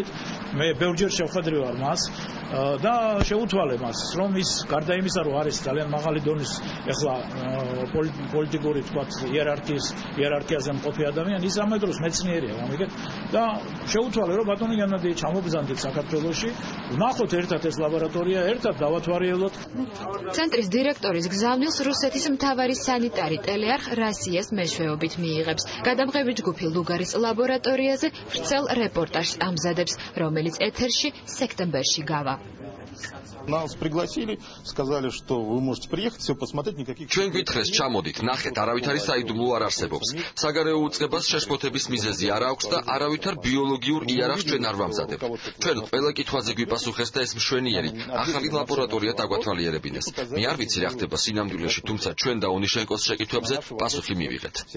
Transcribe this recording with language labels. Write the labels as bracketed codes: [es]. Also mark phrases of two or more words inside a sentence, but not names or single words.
[ka] მე ბევრჯერ შევხვედრივარ მას და შეუთვალე მას, რომ ის გარდა იმისა, რომ არის ძალიან მაღალი დონის ეხლა პოლიტიკური თქვათ იერარქიაზე მყოფი ადამიანი, ის ამ დროს მეცნიერია, გამიგეთ და შეუთვალე, რომ ბატონი გენადი ჩამოგზავნდეთ საქართველოში, ვნახოთ ერთად ეს ლაბორატორია, ერთად დავათვალიეროთ. ცენტრის დირექტორის გზავნილს რუსეთის მთავარი სანიტარი ტელეარხ რასიას მეშვეობით მიიღებს. გადამღები ჯგუფი ლუგარის ლაბორატორიაზე ვრცელ რეპორტაჟს ამზადებს, რომელიც ეთერში სექტემბერში გავა. [ru] Нас пригласили, сказали, что вы можете приехать, все посмотреть, никаких. [ka] ჩვენ გითხრეს ჩამოდით, ნახეთ, არავითარი საიდუმლო არ არსებობს. საგარეო უწყებას შეშფოთების მიზეზი არ აქვს და არავითარ ბიოლოგიურ იარაღს ჩვენ არ ვამზადებთ. ჩვენ ყველა კითხვაზე გვიპასუხეს და ეს მშვენიერი ახალი ლაბორატორია დაგვათვალიერებინეს. მე არ ვიცი რა ხდება სინამდვილეში, თუმცა ჩვენ და ონიშენკოს შეკითხვებზე პასუხი მივიღეთ.